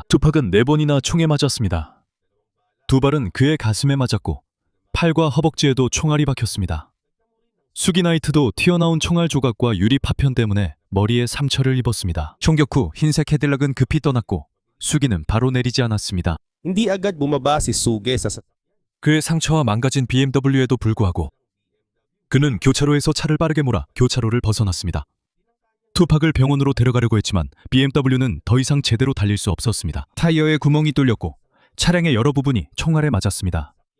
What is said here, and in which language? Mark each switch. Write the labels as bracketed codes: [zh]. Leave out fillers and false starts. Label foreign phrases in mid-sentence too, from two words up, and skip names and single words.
[ko] 투팍은 4번이나 총에 맞았습니다. 2발은 그의 가슴에 맞았고 팔과 허벅지에도 총알이 박혔습니다. 수기나이트도 튀어나온 총알 조각과 유리 파편 때문에 머리에 상처를 입었습니다. 총격 후 흰색 캐딜락은 급히 떠났고 수기는 바로 내리지 않았습니다. [tl] Hindi agad bumaba si Suge sa [ko] 그의 상처와 망가진 BMW에도 불구하고 그는 교차로에서 차를 빠르게 몰아 교차로를 벗어났습니다. 투팍을 병원으로 데려가려고 했지만 BMW는 더 이상 제대로 달릴 수 없었습니다. 타이어에 구멍이 뚫렸고 차량의 여러 부분이 총알에 맞았습니다.